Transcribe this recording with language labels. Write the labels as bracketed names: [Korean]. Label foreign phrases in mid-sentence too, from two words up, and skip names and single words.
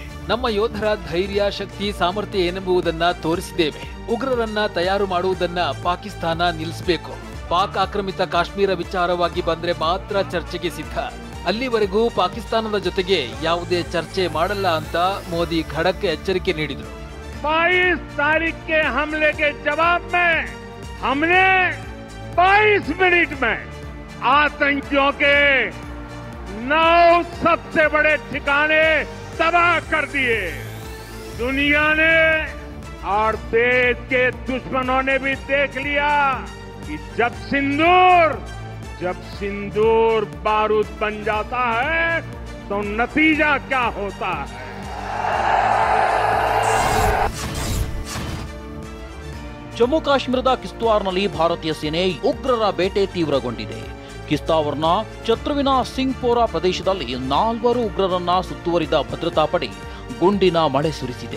[Kannada] ನಮ್ಮ ಯೋಧರ ಧೈರ್ಯ, ಶಕ್ತಿ, ಸಾಮರ್ಥ್ಯ ಏನೆಂಬುದನ್ನ ತೋರಿಸಿದ್ದೇವೆ. ಉಗ್ರರನ್ನ ತಯಾರು ಮಾಡುವುದನ್ನ ಪಾಕಿಸ್ತಾನ ನಿಲ್ಲಿಸಬೇಕು. ಪಾಕ್ ಆಕ್ರಮಿತ ಕಾಶ್ಮೀರ ವಿಚಾರವಾಗಿ ಬಂದ್ರೆ ಮಾತ್ರ ಚರ್ಚೆಗೆ ಸಿದ್ಧ. ಅಲ್ಲಿವರೆಗೂ ಪಾಕಿಸ್ತಾನದ ಜೊತೆಗೆ ಯಾವುದೇ ಚರ್ಚೆ ಮಾಡಲ್ಲ ಅಂತ ಮೋದಿ ಖಡಕ್ ಎಚ್ಚರಿಕೆ ನೀಡಿದರು. [Hindi] 22 तारीख के हमले के जवाब में हमने 22 मिनट में आतंकियों के 9 सबसे बड़े ठिकाने तबाह कर दिए. दुनिया ने और देश के दुश्मनों ने भी देख लिया कि जब सिंदूर बारूद बन जाता है तो नतीजा क्या होता है. [Kannada] ಜಮ್ಮು ಕಾಶ್ಮೀರದ ಕಿಶ್ತ್ವಾರ್ನಲ್ಲಿ ಭಾರತೀಯ ಸೇನೆ ಉಗ್ರರ ಬೇಟೆ ತೀವ್ರಗೊಂಡಿದೆ. ಕಿಶ್ತ್ವಾರ್ನ ಚತ್ರುವಿನ ಸಿಂಗ್ಪೋರಾ ಪ್ರದೇಶದಲ್ಲಿ 4 ಉಗ್ರರನ್ನ ಸುತ್ತುವರಿದ ಭದ್ರತಾ ಪಡೆ ಗುಂಡಿನ ಮಳೆ ಸುರಿಸಿದೆ.